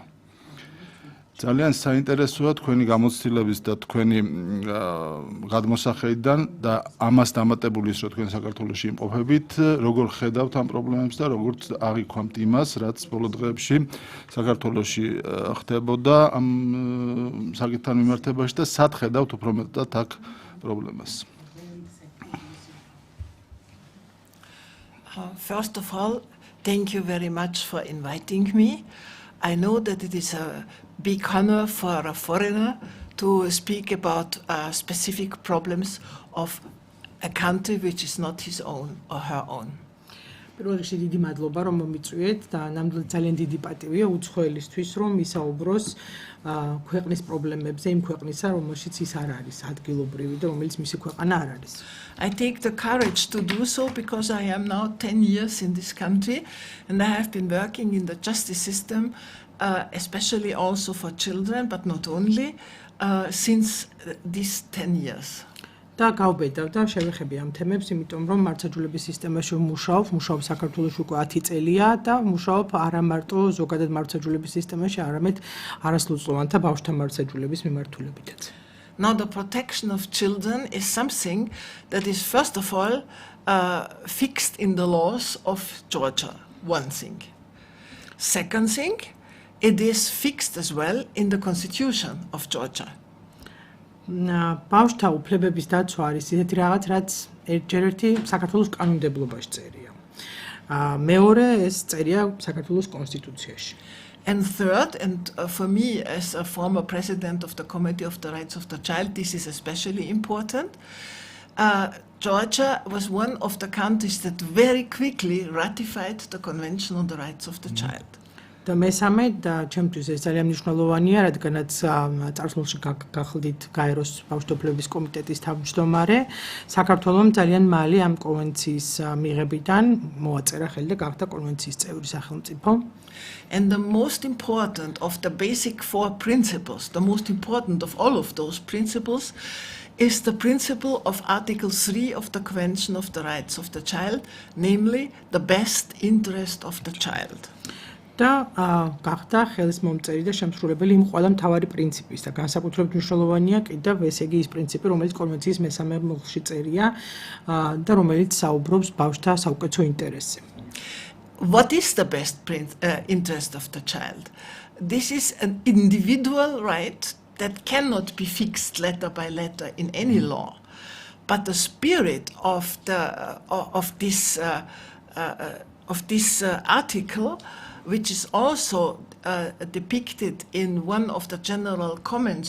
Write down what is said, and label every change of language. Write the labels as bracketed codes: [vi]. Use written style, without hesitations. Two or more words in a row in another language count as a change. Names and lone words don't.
[ka] ძალიან საინტერესოა თქვენი გამოცდილების და თქვენი გადმოსახედიდან და ამას დამატებული ის, რომ თქვენ საქართველოში იმყოფებით, როგორ ხედავთ ამ პრობლემებს და როგორ აღიქვამთ იმას, რაც ბოლო დღეებში საქართველოში ხდებოდა ამ საკითხთან მიმართებაში და სად ხედავთ უფრო მეტად აქ პრობლემას. [en] First of all, thank you very much for inviting me. I know that it is a big honor for a foreigner to speak about specific problems of a country which is not his own or her own. [ka] პირველ რიგში დიდი მადლობა რომ მომიწვიეთ და ნამდვილად ძალიან დიდი პატივია უცხოელისთვის რომ ისაუბროს ქვეყნის პრობლემებზე, იმ ქვეყნისა, რომელშიც ის არ არის ადგილობრივი და რომელიც მისი ქვეყანა არ არის. [en] I take the courage to do so because I am now 10 years in this country and I have been working in the justice system, especially also for children, but not only, since these 10 years. [ka] და გავბედავ და შევეხები ამ თემებს, იმიტომ რომ მართლმსაჯულების სისტემაში მუშაობ საქართველოში უკვე 10 წელია და მუშაობ არა მარტო ზოგადად მართლმსაჯულების სისტემაში, არამედ არასრულწლოვანთა ბავშვთა მართლმსაჯულების მიმართულებითაც. [en] Now the protection of children is something that is first of all fixed in the laws of Georgia, one thing. Second thing, it is fixed as well in the constitution of Georgia. [ka] ბავშვთა უფლებების დაცვა არის ისეთი რაღაც, რაც ერთ-ერთი საქართველოს კანონმდებლობაში წერია. მეორე ეს წერია საქართველოს კონსტიტუციაში. [en] And third, and for me as a former president of the Committee of the Rights of the Child, this is especially important. Georgia was one of the countries that very quickly ratified the Convention on the Rights of the Child. [ka] და მესამე და ჩემთვის ეს ძალიან მნიშვნელოვანია, რადგანაც წარსულში გახლდით გაეროს ბავშვთა უფლებების კომიტეტის თავმჯდომარე, საქართველომ ძალიან მალე ამ კონვენციის მიღებიდან მოაწერა ხელი და გახდა კონვენციის წევრი სახელმწიფო. [en] And the most important of the basic four principles, the most important of all of those principles, is the principle of Article 3 of the Convention of the Rights of the Child, namely the best interest of the child. [ka] და გახდა ხელის მომწერი და შემსრულებელი იმ ყველა მთავარი პრინციპის და განსაკუთრებით მნიშვნელოვანია კიდევ ესე იგი ის პრინციპი, რომელიც კონვენციის მესამე მუხლში წერია და რომელიც საუბრობს ბავშვთა საუკეთესო ინტერესზე. [en] What is the best interest of the child? This is an individual right that cannot be fixed letter by letter in any law. But the spirit of this article, which is also depicted in one of the general comments